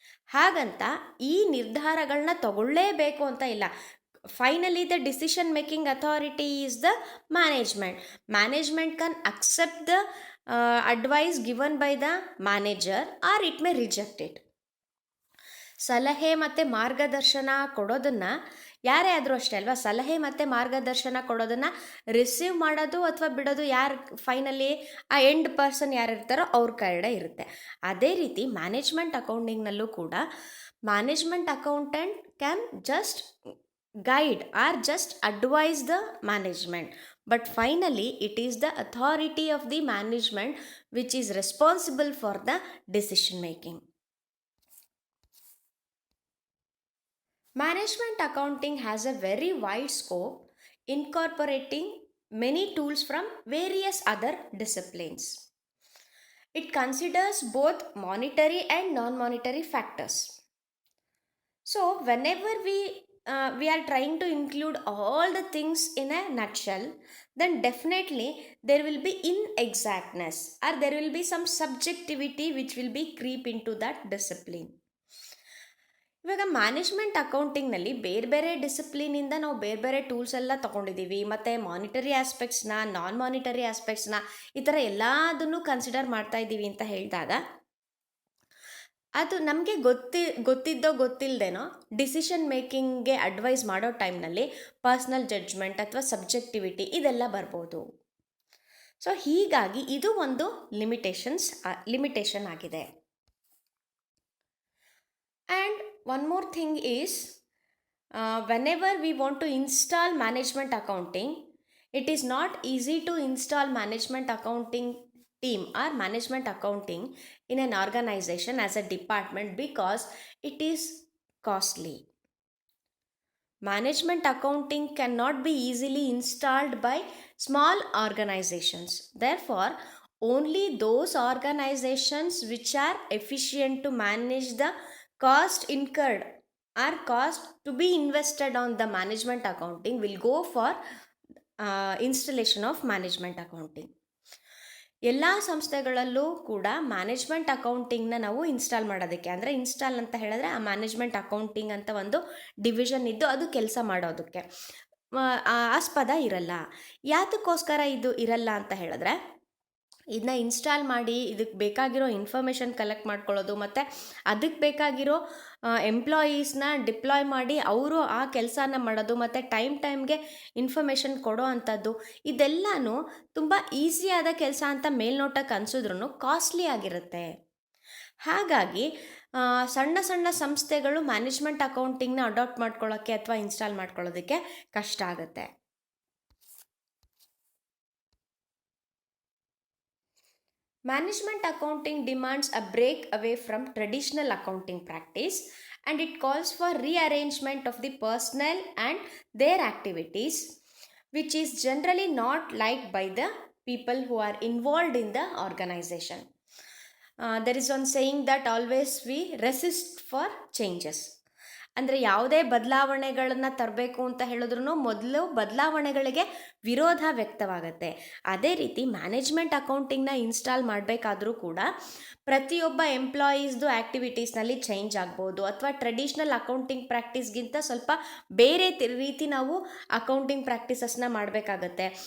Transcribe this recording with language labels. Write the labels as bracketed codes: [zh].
[kn] ಹಾಗಂತ ಈ ನಿರ್ಧಾರಗಳನ್ನ ತಗೊಳ್ಳೇಬೇಕು ಅಂತ ಇಲ್ಲ. [en] Finally the decision making authority is the management. Management can accept the advice given by the manager or it may reject it. [kn] ಸಲಹೆ ಮತ್ತು ಮಾರ್ಗದರ್ಶನ ಕೊಡೋದನ್ನು ಯಾರೇ ಆದರೂ ಅಷ್ಟೇ ಅಲ್ವಾ, ಸಲಹೆ ಮತ್ತು ಮಾರ್ಗದರ್ಶನ ಕೊಡೋದನ್ನು ರಿಸೀವ್ ಮಾಡೋದು ಅಥವಾ ಬಿಡೋದು ಯಾರು ಫೈನಲಿ [en] ಆ end person [kn] ಯಾರು ಇರ್ತಾರೋ ಅವ್ರ ಕಡೆ ಇರುತ್ತೆ. ಅದೇ ರೀತಿ ಮ್ಯಾನೇಜ್ಮೆಂಟ್ ಅಕೌಂಟಿಂಗ್ನಲ್ಲೂ ಕೂಡ [en] Management accountant can just guide or just advise the management, but finally it is the authority of the management which is responsible for the decision making. Management accounting has a very wide scope, incorporating many tools from various other disciplines. It considers both monetary and non-monetary factors. So whenever we are trying to include all the things in a nutshell, then definitely there will be inexactness or there will be some subjectivity which will be creep into that discipline. [kn] ಇವಾಗ management ಅಕೌಂಟಿಂಗ್ನಲ್ಲಿ ಬೇರೆ ಬೇರೆ ಡಿಸಿಪ್ಲಿನಿಂದ ನಾವು ಬೇರೆ ಬೇರೆ tools ಎಲ್ಲ ತೊಗೊಂಡಿದ್ದೀವಿ, ಮತ್ತು monetary ಆಸ್ಪೆಕ್ಟ್ಸ್ನ, ನಾನ್ monetary ಆಸ್ಪೆಕ್ಟ್ಸ್ನ, ಈ ಥರ ಎಲ್ಲದನ್ನು ಕನ್ಸಿಡರ್ ಮಾಡ್ತಾ ಇದ್ದೀವಿ ಅಂತ ಹೇಳಿದಾಗ ಅದು ನಮಗೆ ಗೊತ್ತಿದ್ದೋ ಗೊತ್ತಿಲ್ಲದೇನೋ ಡಿಸಿಷನ್ ಮೇಕಿಂಗ್ಗೆ ಅಡ್ವೈಸ್ ಮಾಡೋ ಟೈಮ್ನಲ್ಲಿ ಪರ್ಸ್ನಲ್ ಜಡ್ಜ್ಮೆಂಟ್ ಅಥವಾ ಸಬ್ಜೆಕ್ಟಿವಿಟಿ ಇದೆಲ್ಲ ಬರ್ಬೋದು. ಸೊ ಹೀಗಾಗಿ ಇದು ಒಂದು ಲಿಮಿಟೇಷನ್ ಆಗಿದೆ. [en] And one more thing is, whenever we want to install management accounting, it is not easy to install management accounting team or management accounting in an organization as a department because it is costly. Management accounting cannot be easily installed by small organizations. Therefore, only those organizations which are efficient to manage the cost incurred or cost to be invested on the management accounting will go for installation of management accounting. [kn] ಎಲ್ಲ ಸಂಸ್ಥೆಗಳಲ್ಲೂ ಕೂಡ management ಅಕೌಂಟಿಂಗ್ನ ನಾವು install ಮಾಡೋದಕ್ಕೆ, ಅಂದರೆ install ಅಂತ ಹೇಳಿದ್ರೆ ಆ management accounting ಅಂತ ಒಂದು ಡಿವಿಷನ್ ಇದ್ದು ಅದು ಕೆಲಸ ಮಾಡೋದಕ್ಕೆ ಆಸ್ಪದ ಇರಲ್ಲ. ಯಾತಕ್ಕೋಸ್ಕರ ಇದು ಇರಲ್ಲ ಅಂತ ಹೇಳಿದ್ರೆ, ಇದನ್ನ ಇನ್ಸ್ಟಾಲ್ ಮಾಡಿ ಇದಕ್ಕೆ ಬೇಕಾಗಿರೋ ಇನ್ಫಾರ್ಮೇಷನ್ ಕಲೆಕ್ಟ್ ಮಾಡ್ಕೊಳ್ಳೋದು ಮತ್ತು ಅದಕ್ಕೆ ಬೇಕಾಗಿರೋ ಎಂಪ್ಲಾಯೀಸ್ನ ಡಿಪ್ಲಾಯ್ ಮಾಡಿ ಅವರು ಆ ಕೆಲಸನ ಮಾಡೋದು ಮತ್ತು ಟೈಮ್ಗೆ ಇನ್ಫಾರ್ಮೇಷನ್ ಕೊಡೋ ಅಂಥದ್ದು, ಇದೆಲ್ಲನೂ ತುಂಬ ಈಸಿಯಾದ ಕೆಲಸ ಅಂತ ಮೇಲ್ನೋಟಕ್ಕೆ ಅನಿಸಿದ್ರೂ ಕಾಸ್ಟ್ಲಿ ಆಗಿರುತ್ತೆ. ಹಾಗಾಗಿ ಸಣ್ಣ ಸಣ್ಣ ಸಂಸ್ಥೆಗಳು ಮ್ಯಾನೇಜ್ಮೆಂಟ್ ಅಕೌಂಟಿಂಗ್ನ ಅಡಾಪ್ಟ್ ಮಾಡ್ಕೊಳ್ಳೋಕ್ಕೆ ಅಥವಾ ಇನ್ಸ್ಟಾಲ್ ಮಾಡ್ಕೊಳ್ಳೋದಕ್ಕೆ ಕಷ್ಟ ಆಗುತ್ತೆ. [en] Management accounting demands a break away from traditional accounting practice, and it calls for rearrangement of the personnel and their activities, which is generally not liked by the people who are involved in the organization. There is one saying that always we resist for changes. [kn] ಅಂದರೆ ಯಾವುದೇ ಬದಲಾವಣೆಗಳನ್ನು ತರಬೇಕು ಅಂತ ಹೇಳಿದ್ರು ಮೊದಲು ಬದಲಾವಣೆಗಳಿಗೆ ವಿರೋಧ ವ್ಯಕ್ತವಾಗುತ್ತೆ. ಅದೇ ರೀತಿ ಮ್ಯಾನೇಜ್ಮೆಂಟ್ ಅಕೌಂಟಿಂಗ್ನ ಇನ್ಸ್ಟಾಲ್ ಮಾಡಬೇಕಾದ್ರೂ ಕೂಡ ಪ್ರತಿಯೊಬ್ಬ ಎಂಪ್ಲಾಯೀಸ್ದು ಆ್ಯಕ್ಟಿವಿಟೀಸ್ನಲ್ಲಿ ಚೇಂಜ್ ಆಗ್ಬೋದು, ಅಥವಾ ಟ್ರೆಡಿಷ್ನಲ್ ಅಕೌಂಟಿಂಗ್ ಪ್ರಾಕ್ಟೀಸ್ಗಿಂತ ಸ್ವಲ್ಪ ಬೇರೆ ರೀತಿ ನಾವು ಅಕೌಂಟಿಂಗ್ ಪ್ರಾಕ್ಟೀಸಸ್ನ ಮಾಡಬೇಕಾಗತ್ತೆ.